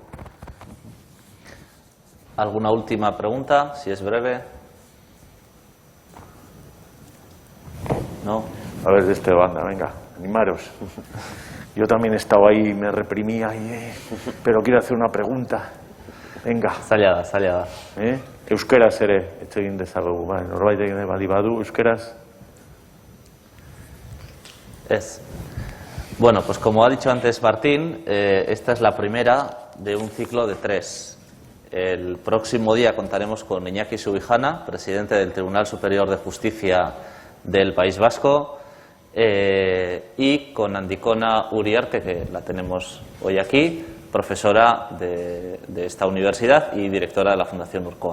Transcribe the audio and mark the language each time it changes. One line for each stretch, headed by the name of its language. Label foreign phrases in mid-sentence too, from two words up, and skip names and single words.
Spanish: ¿Alguna última pregunta? Si es breve. ¿No? A ver, de esta banda, venga, animaros. Yo también he estado ahí, me reprimía, pero quiero hacer una pregunta. Venga.
Basque: Zaila da. Euskaraz ere, hitz egin dezagu, norbait egin badi badu, euskaraz.
Spanish: Bueno, pues como ha dicho antes Martín, esta es la primera de un ciclo de 3. El próximo día contaremos con Iñaki Subijana, presidente del Tribunal Superior de Justicia del País Vasco, y con Andikona Uriarte, que la tenemos hoy aquí, profesora de esta universidad y directora de la Fundación Urkoa.